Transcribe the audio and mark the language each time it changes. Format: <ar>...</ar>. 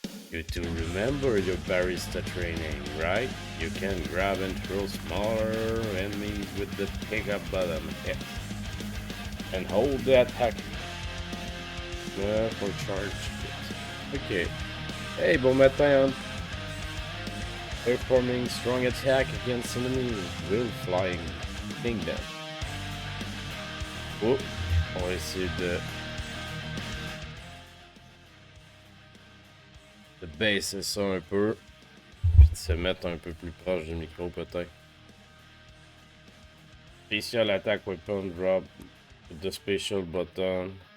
<en>You two remember your barista training, right? You can grab and throw smaller enemies with the pickup button X. And hold the attack for charge. Okay. Hey,</en> <fr>bon matin.</fr> <en>Performing strong attack against enemies while flying. Kingdom.</en> <fr>Oh, on va essayer de baisser ça un peu, puis de se mettre un peu plus proche du micro peut-être.</fr> <en>Special attack weapon drop with the special button.</en>